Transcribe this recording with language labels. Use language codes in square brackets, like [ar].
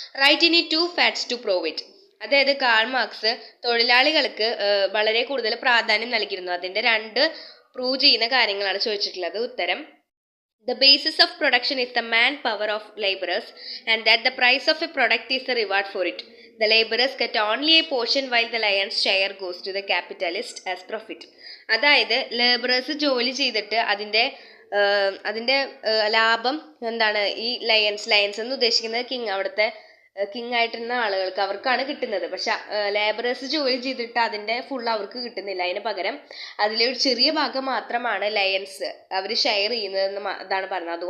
[en] Write any 2 facts to prove it. [ml] അതായത് Karl Marx തൊഴിലാളികൾക്ക് വളരെ കൂടുതൽ പ്രാധാന്യം നൽകിയിരുന്നു. അതിൻ്റെ 2 പ്രൂവ് ചെയ്യുന്ന കാര്യങ്ങളാണ് ചോദിച്ചിട്ടുള്ളത്. ഉത്തരം, [en] The basis of production is the manpower of laborers and that the price of a product is the reward for it. The laborers get only a portion while the lion's share goes to the capitalist as profit. [ml] അതായത് labourers ജോലി ചെയ്തിട്ട് അതിൻ്റെ ലാഭം എന്താണ്, ഈ lions എന്ന് ഉദ്ദേശിക്കുന്നത് king, അവിടുത്തെ കിങ് ആയിട്ടിരുന്ന ആളുകൾക്ക് അവർക്കാണ് കിട്ടുന്നത്. പക്ഷെ ലേബറേഴ്സ് ജോലി ചെയ്തിട്ട് അതിൻ്റെ ഫുൾ അവർക്ക് കിട്ടുന്നില്ല. അതിന് പകരം അതിലെ ഒരു ചെറിയ ഭാഗം മാത്രമാണ് ലയൻസ് അവർ ഷെയർ ചെയ്യുന്നതെന്ന് ഇതാണ് പറഞ്ഞത്.